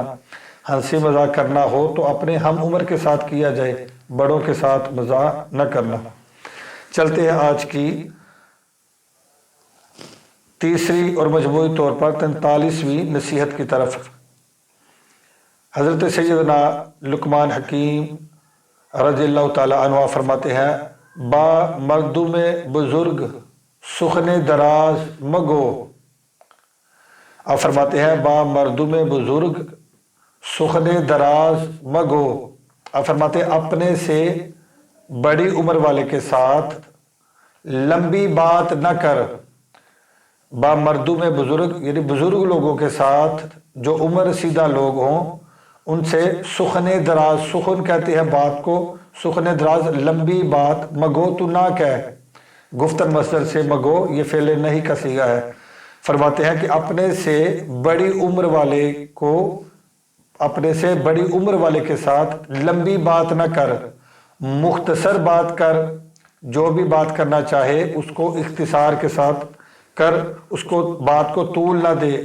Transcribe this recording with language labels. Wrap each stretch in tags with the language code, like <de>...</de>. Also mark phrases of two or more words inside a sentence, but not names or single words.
<ur>ہنسی مذاق کرنا ہو تو اپنے ہم عمر کے ساتھ کیا جائے، بڑوں کے ساتھ مزاح نہ کرنا۔ چلتے ہیں آج کی تیسری اور مجموعی طور پر 43ویں نصیحت کی طرف۔ حضرت سیدنا لقمان حکیم رضی اللہ تعالی عنہ فرماتے ہیں</ur> <fa>با مردم بزرگ سخن دراز مگو۔</fa> <ur>آپ فرماتے ہیں</ur> <fa>با مردم بزرگ سخن دراز مگو۔</fa> <ur>آپ فرماتے ہیں اپنے سے بڑی عمر والے کے ساتھ لمبی بات نہ کر۔</ur> <fa>با مردم بزرگ</fa> <ur>یعنی بزرگ لوگوں کے ساتھ جو عمر رسیدہ لوگ ہوں ان سے</ur> <fa>سخن دراز،</fa> <ur>سخن کہتے ہیں بات کو،</ur> <fa>سخن دراز</fa> <ur>لمبی بات، مگو تو نہ کہہ، گفتن مصدر سے مگو یہ فعل نہیں کا صیغہ ہے۔ فرماتے ہیں کہ اپنے سے بڑی عمر والے کے ساتھ لمبی بات نہ کر، مختصر بات کر، جو بھی بات کرنا چاہے اس کو اختصار کے ساتھ کر، اس کو بات کو طول نہ دے۔</ur>